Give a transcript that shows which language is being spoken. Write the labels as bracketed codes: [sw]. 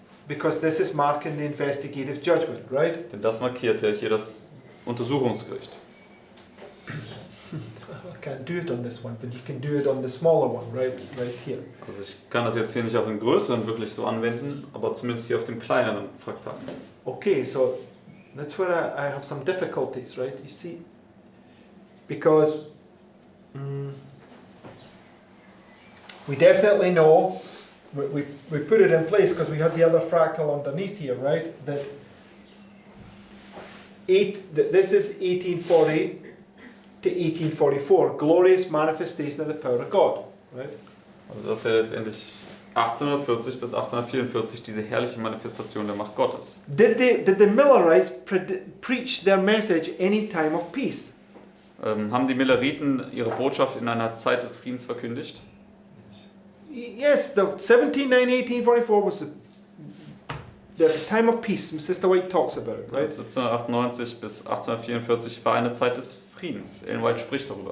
[en] Because this is marking the investigative judgment, right? [de] Denn das markiert ja hier das Untersuchungsgericht. [en] I can't do it on this one, but you can do it on the smaller one, right here. [de] Also ich kann das jetzt hier nicht auf den größeren wirklich so anwenden, aber zumindest hier auf dem kleineren Fraktal. [en] Okay, so that's where I have some difficulties, right? You see, because we definitely know, we put it in place because we had the other fractal underneath here, right? That this is 1840 to 1844, glorious manifestation of the power of God, right? [de] Also das ist ja letztendlich 1840 bis 1844 diese herrliche Manifestation der Macht Gottes. [en] Did the Millerites preach their message any time of peace? [de] Haben die Milleriten ihre Botschaft in einer Zeit des Friedens verkündigt? [en] Yes, the 1790 1844 was the time of peace. Sister White talks about it, right? [de] 1798 bis 1844 war eine Zeit des Friedens. Ellen White spricht darüber.